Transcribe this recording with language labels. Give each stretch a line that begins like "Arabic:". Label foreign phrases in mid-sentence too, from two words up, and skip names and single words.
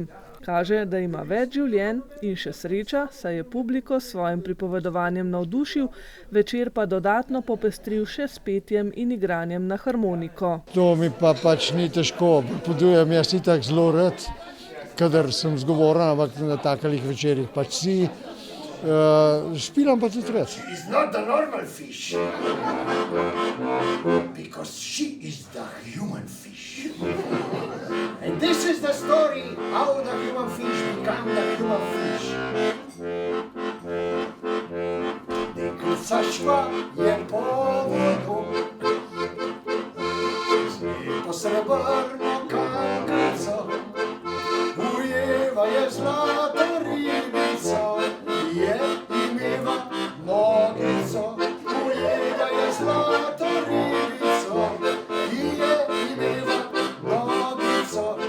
Slovenian: Kaže, da ima več življenj in še sreča, saj je publiko s svojim pripovedovanjem navdušil, večer pa dodatno popestril še s petjem in igranjem na harmoniko. To mi pa pač ni težko, pripovedujem jaz itak zelo rad, kadar sem zgovoren, ampak na takalih večerih pač si. Špilam pa tudi rad.
English: She is not a normal fish, because she is the human fish. And this is the story how the human fish become the human fish.
Slovenian: Nekaj je po vodu, po srebrno kankico, ujeva je zlato ribico, je imeva nogico, ujeva je zlato ribico, je imeva nogico.